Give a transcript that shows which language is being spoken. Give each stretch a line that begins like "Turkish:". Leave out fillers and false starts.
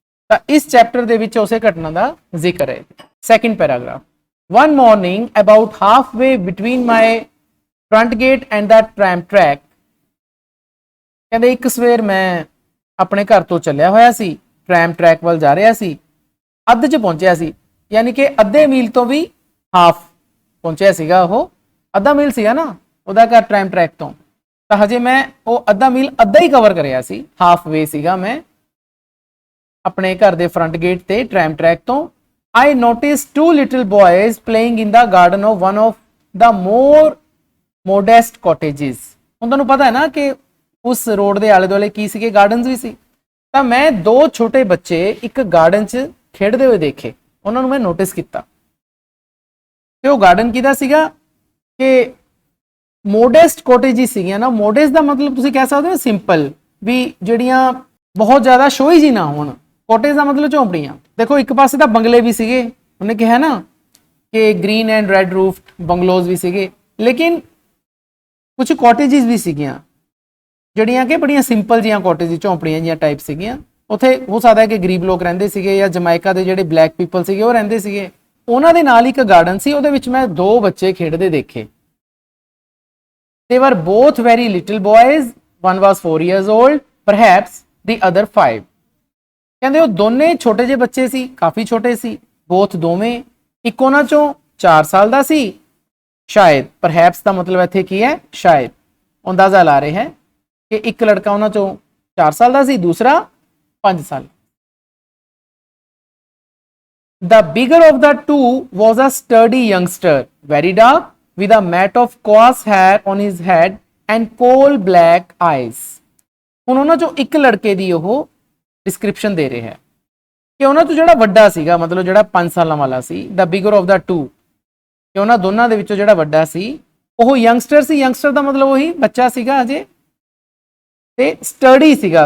Punjabi: ਤਾਂ ਇਸ ਚੈਪਟਰ ਦੇ ਵਿੱਚ ਉਸੇ ਘਟਨਾ ਦਾ ਜ਼ਿਕਰ ਹੈ। Second paragraph,
English: one morning about halfway between my front gate and the tram track,
Punjabi: ਕਹਿੰਦੇ ਇੱਕ ਸਵੇਰ ਮੈਂ ਆਪਣੇ ਘਰ ਤੋਂ ਚੱਲਿਆ ਹੋਇਆ ਸੀ, ਟ੍ਰੈਮ ਟਰੈਕ ਵੱਲ ਜਾ ਰਿਹਾ ਸੀ, ਅੱਧ 'ਚ ਪਹੁੰਚਿਆ ਸੀ, ਯਾਨੀ ਕਿ ਅੱਧੇ ਮੀਲ ਤੋਂ ਵੀ ਹਾਫ ਪਹੁੰਚਿਆ ਸੀਗਾ। ਉਹ ਅੱਧਾ ਮੀਲ ਸੀਗਾ ਨਾ ਉਹਦਾ ਘਰ ਟ੍ਰੈਮ ਟਰੈਕ ਤੋਂ, ਤਾਂ ਹਜੇ ਮੈਂ ਉਹ ਅੱਧਾ ਮੀਲ ਅੱਧਾ ਹੀ ਕਵਰ ਕਰਿਆ ਸੀ, ਹਾਫ ਵੇ ਸੀਗਾ ਮੈਂ ਆਪਣੇ ਘਰ ਦੇ ਫਰੰਟ ਗੇਟ ਤੇ ਟ੍ਰੈਮ ਟਰੈਕ ਤੋਂ।
English: I noticed two little boys playing in the garden of one of the more modest cottages.
Punjabi: ਹੁਣ ਤੁਹਾਨੂੰ ਪਤਾ ਹੈ ਨਾ ਕਿ ਉਸ ਰੋਡ ਦੇ ਆਲੇ ਦੁਆਲੇ ਕੀ ਸੀਗੇ, ਗਾਰਡਨਸ ਵੀ ਸੀ। ਤਾਂ ਮੈਂ ਦੋ ਛੋਟੇ ਬੱਚੇ ਇੱਕ ਗਾਰਡਨ 'ਚ ਖੇਡਦੇ ਹੋਏ ਦੇਖੇ, ਉਹਨਾਂ ਨੂੰ ਮੈਂ ਨੋਟਿਸ ਕੀਤਾ ਤੇ ਉਹ ਗਾਰਡਨ ਕਿਹਦਾ ਸੀਗਾ ਕਿ ਮੋਡੈਸਟ ਕਾਟੇजेस ਸੀਗੀਆਂ ਨਾ। ਮੋਡੈਸਟ ਦਾ ਮਤਲਬ ਤੁਸੀਂ ਕਹਿ ਸਕਦੇ ਹੋ ਸਿੰਪਲ, ਵੀ ਜਿਹੜੀਆਂ ਬਹੁਤ ਜ਼ਿਆਦਾ ਸ਼ੋਈ ਜੀ ਨਾ ਹੋਣ। ਕਾਟੇਜ ਦਾ ਮਤਲਬ ਝੌਂਪੜੀਆਂ। ਦੇਖੋ ਇੱਕ ਪਾਸੇ ਤਾਂ ਬੰਗਲੇ ਵੀ ਸੀਗੇ, ਉਹਨੇ ਕਿਹਾ ਨਾ ਕਿ ਗ੍ਰੀਨ ਐਂਡ ਰੈਡ ਰੂਫ ਬੰਗਲੋਜ਼ ਵੀ ਸੀਗੇ, ਲੇਕਿਨ ਕੁਝ ਕਾਟੇजेस ਵੀ ਸੀਗੀਆਂ ਜਿਹੜੀਆਂ ਕਿ ਬੜੀਆਂ ਸਿੰਪਲ ਜੀਆਂ ਕਾਟੇਜ, ਝੌਂਪੜੀਆਂ ਜੀਆਂ ਟਾਈਪ ਸੀਗੀਆਂ। ਉੱਥੇ ਹੋ ਸਕਦਾ ਹੈ ਕਿ ਗਰੀਬ ਲੋਕ ਰਹਿੰਦੇ ਸੀਗੇ ਜਾਂ ਜਮਾਇਕਾ ਦੇ ਜਿਹੜੇ ਬਲੈਕ ਪੀਪਲ ਸੀਗੇ ਉਹ ਰਹਿੰਦੇ ਸੀਗੇ। ਉਹਨਾਂ ਦੇ ਨਾਲ ਇੱਕ ਗਾਰਡਨ ਸੀ, ਉਹਦੇ ਵਿੱਚ ਮੈਂ ਦੋ ਬੱਚੇ ਖੇਡਦੇ ਦੇਖੇ।
English: They were both very little boys. One was 4 years old, perhaps the other 5.
Punjabi: ਕਹਿੰਦੇ ਉਹ ਦੋਨੇ ਛੋਟੇ ਜਿਹੇ ਬੱਚੇ ਸੀ, ਕਾਫੀ ਛੋਟੇ ਸੀ, both ਦੋਵੇਂ। ਇੱਕ ਉਹਨਾਂ ਚੋਂ 4 ਸਾਲ ਦਾ ਸੀ ਸ਼ਾਇਦ, perhaps ਦਾ ਮਤਲਬ ਇੱਥੇ ਕੀ ਹੈ, ਸ਼ਾਇਦ। ਅੰਦਾਜ਼ਾ ਲਾ ਰਹੇ ਹੈ ਕਿ ਇੱਕ ਲੜਕਾ ਉਹਨਾਂ ਚੋਂ 4 ਸਾਲ ਦਾ ਸੀ, ਦੂਸਰਾ 5 ਸਾਲ।
English: The bigger of the two was a sturdy youngster, very dark, with a mat of coarse hair on his head and coal black eyes.
Punjabi: ਹੁਣ ਉਹਨਾਂ ਚੋਂ ਇੱਕ ਲੜਕੇ ਦੀ ਉਹ ਡਿਸਕ੍ਰਿਪਸ਼ਨ ਦੇ ਰਿਹਾ ਹੈ ਕਿ ਉਹਨਾਂ ਤੋਂ ਜਿਹੜਾ ਵੱਡਾ ਸੀਗਾ, ਮਤਲਬ ਜਿਹੜਾ 5 ਸਾਲਾਂ ਵਾਲਾ ਸੀ,
English: the bigger of the two,
Punjabi: ਕਿ ਉਹਨਾਂ ਦੋਨਾਂ ਦੇ ਵਿੱਚੋਂ ਜਿਹੜਾ ਵੱਡਾ ਸੀ ਉਹ ਯੰਗਸਟਰ ਸੀ। ਯੰਗਸਟਰ ਦਾ ਮਤਲਬ ਉਹੀ ਬੱਚਾ ਸੀਗਾ ਅਜੇ, ਤੇ ਸਟਡੀ ਸੀਗਾ।